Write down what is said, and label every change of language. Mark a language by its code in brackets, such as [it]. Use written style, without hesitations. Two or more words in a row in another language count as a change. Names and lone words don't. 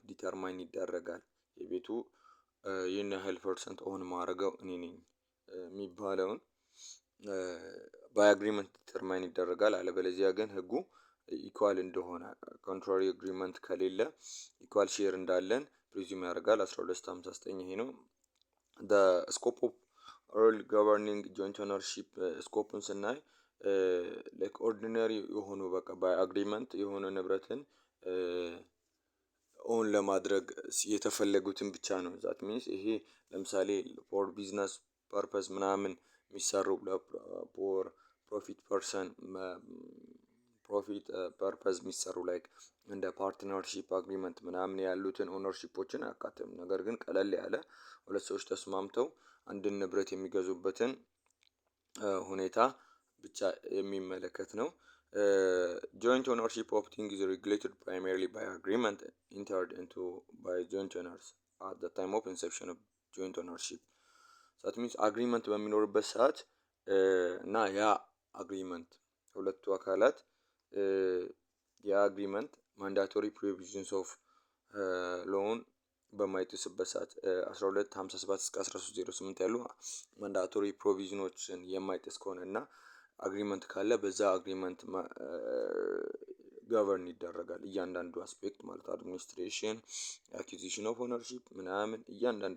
[am] ዲተርማይን ይደረጋል። የቤቱ ይህን ያህል ፐርሰንት ኦን ማድረገው እኔ ነኝ የሚባለውን [en] by agreement [am] ዲተርማይን ይደረጋል። አለበለዚያ ግን ህጉ ኢኳል እንደሆነ [en] contrary agreement [am] ከሌለ [en] equal share [am] እንዳለን ፕሪዚም ያደርጋል። 1259 ይሄ ነው። [en] the scope of rule governing joint ownership [am] ስኮፑን ስናይ [en] like ordinary [am] የሆኑ በቃ [en] by agreement [am] የሆነ ንብረትን ኦን ለማድረግ የተፈለጉትን ብቻ ነው። [en] that means [am] ይሄ ለምሳሌ [en] for business purpose [am] ምናምን የሚሰሩ [en] for profit [am] ፐርፐስ የሚሰሩ ላይክ እንደ [en] partnership agreement [am] ምናምን ያሉትን ኦነርሺፖችን አያካትትም። ነገር ግን ቀለል ያለ ሁለት ሰዎች ተስማምተው አንድን ንብረት የሚገዙበትን ሁኔታ ብቻ የሚመለከት ነው። [en] joint ownership of things is regulated primarily by agreement entered into by joint owners at the time of inception of joint ownership. that means agreement [am] በሚኖርበት ሰዓት እና ያ አግሪመንት ሁለቱ አካላት የአግሪመንት [en] mandatory provisions of law [am] በማይጥስበት ሰዓት 1257 እስከ 1308 ያሉ [en] mandatory provisions [am] የማይጥስ ከሆነ እና አግሪመንት ካለ በዛ አግሪመንት ገቨርን ይደረጋል እያንዳንዱ አስፔክት ማለት [en] administration acquisition of ownership [am] ምናምን እያንዳንዱ